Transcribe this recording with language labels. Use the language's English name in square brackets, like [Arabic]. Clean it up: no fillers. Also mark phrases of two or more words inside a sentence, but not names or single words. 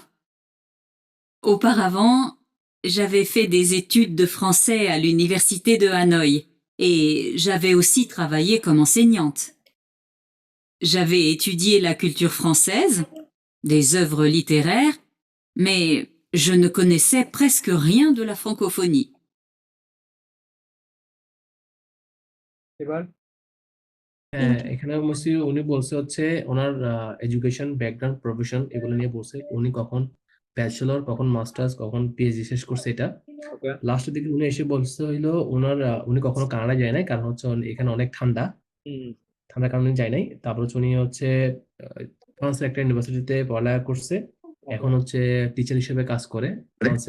[French] Auparavant, j'avais fait des études de français à l'Université de Hanoï et j'avais aussi travaillé comme enseignante. J'avais étudié la culture française, des œuvres littéraires, mais je ne connaissais presque rien de la francophonie. [Bangla] এবার হ্যাঁ, [English] Thank you. [Bangla] এখানে অবশ্যই উনি বলছে হচ্ছে ওনার [English] education background profession [Bangla] এগুলো নিয়ে বলছে উনি কখন ব্যাচেলর কখন মাস্টার্স কখন পিএইচডি শেষ করছে এটা ওকে লাস্টের দিকে উনি এসে বলছে হইলো ওনার উনি কখনো কানাডা যায় নাই কারণ হচ্ছে এখানে অনেক ঠান্ডা ঠান্ডার কারণে যায় নাই তারপর হচ্ছে উনি হচ্ছে ফ্রান্সের একটা ইউনিভার্সিটিতে পড়ালেখা করছে এখন হচ্ছে টিচার হিসেবে কাজ করে ফ্রান্সের